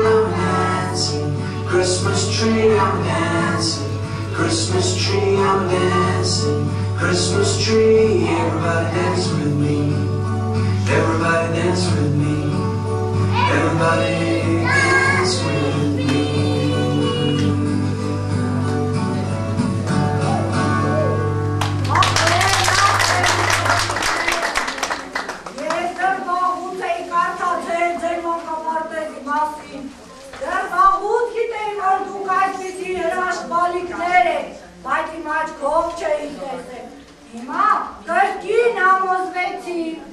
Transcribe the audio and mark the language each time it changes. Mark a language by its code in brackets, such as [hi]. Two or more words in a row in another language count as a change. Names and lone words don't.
[en] I'm dancing, Christmas tree, I'm dancing, Christmas tree, I'm dancing, Christmas tree, everybody dance with me. Everybody dance with me. Everybody dance with me. [hy] Ես դեռ վաղուց էի կարդացել ձեր մանկապարտեզի մասին, դեռ վաղուց գիտեի, որ դուք այսպիսի հրաշք բալիկներ եք, բայց իմ աչքով չէի տեսել, հիմա կրկին համոզվեցի։